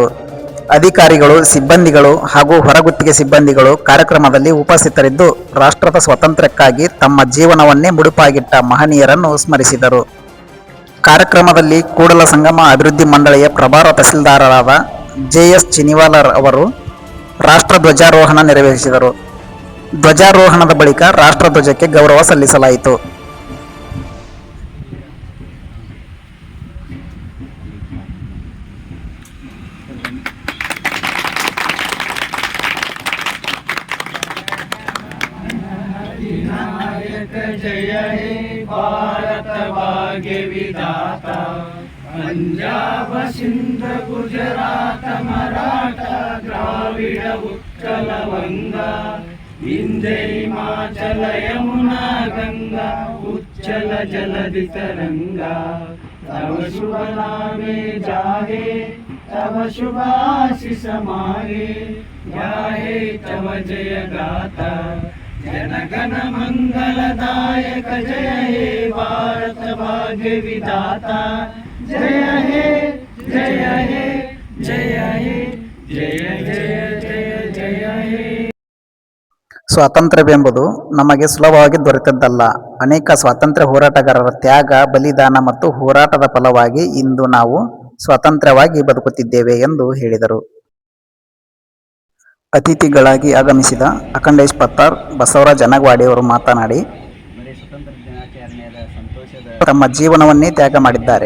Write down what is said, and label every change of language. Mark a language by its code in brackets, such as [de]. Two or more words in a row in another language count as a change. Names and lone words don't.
[kn] ಅಧಿಕಾರಿಗಳು, ಸಿಬ್ಬಂದಿಗಳು ಹಾಗೂ ಹೊರಗುತ್ತಿಗೆ ಸಿಬ್ಬಂದಿಗಳು ಕಾರ್ಯಕ್ರಮದಲ್ಲಿ ಉಪಸ್ಥಿತರಿದ್ದು ರಾಷ್ಟ್ರದ ಸ್ವಾತಂತ್ರ್ಯಕ್ಕಾಗಿ ತಮ್ಮ ಜೀವನವನ್ನೇ ಮುಡುಪಾಗಿಟ್ಟ ಮಹನೀಯರನ್ನು ಸ್ಮರಿಸಿದರು. ಕಾರ್ಯಕ್ರಮದಲ್ಲಿ ಕೂಡಲ ಸಂಗಮ ಅಭಿವೃದ್ಧಿ ಮಂಡಳಿಯ ಪ್ರಭಾರ ತಹಸೀಲ್ದಾರರಾದ JS ಚಿನಿವಾಲರ್ ಅವರು ರಾಷ್ಟ್ರಧ್ವಜಾರೋಹಣ ನೆರವೇರಿಸಿದರು. ಧ್ವಜಾರೋಹಣದ ಬಳಿಕ ರಾಷ್ಟ್ರಧ್ವಜಕ್ಕೆ ಗೌರವ ಸಲ್ಲಿಸಲಾಯಿತು. [bn] জয় হে ভারত ভাগ্য বিধাতা, পঞ্জাব সিন্ধ গুজরাট মরাঠা দ্রাবিড় উৎকল বঙ্গ, বিন্ধ্য হিমাচল যমুনা গঙ্গা, উচ্ছল জলধি তরঙ্গ। তব শুভ নামে জাগে, তব শুভ আশিস মাগে, গাহে তব জয় গাথা, জনগণ মঙ্গলদায়ক। জয় হে ভারত ভাগ্য বিধাতা, জয় হে জয় হে জয় হে জয় জয় জয় জয় হে. [kn] ಸ್ವಾತಂತ್ರ್ಯವೆಂಬುದು ನಮಗೆ ಸುಲಭವಾಗಿ ದೊರೆತದ್ದಲ್ಲ. ಅನೇಕ ಸ್ವಾತಂತ್ರ್ಯ ಹೋರಾಟಗಾರರ ತ್ಯಾಗ, ಬಲಿದಾನ ಮತ್ತು ಹೋರಾಟದ ಫಲವಾಗಿ ಇಂದು ನಾವು ಸ್ವತಂತ್ರವಾಗಿ ಬದುಕುತ್ತಿದ್ದೇವೆ ಎಂದು ಹೇಳಿದರು. ಅತಿಥಿಗಳಾಗಿ ಆಗಮಿಸಿದ ಅಖಂಡೇಶ್ ಪತ್ತಾರ್, ಬಸವರಾಜ್ ಅನಗವಾಡಿಯವರು ಮಾತನಾಡಿ, ತಮ್ಮ ಜೀವನವನ್ನೇ ತ್ಯಾಗ ಮಾಡಿದ್ದಾರೆ.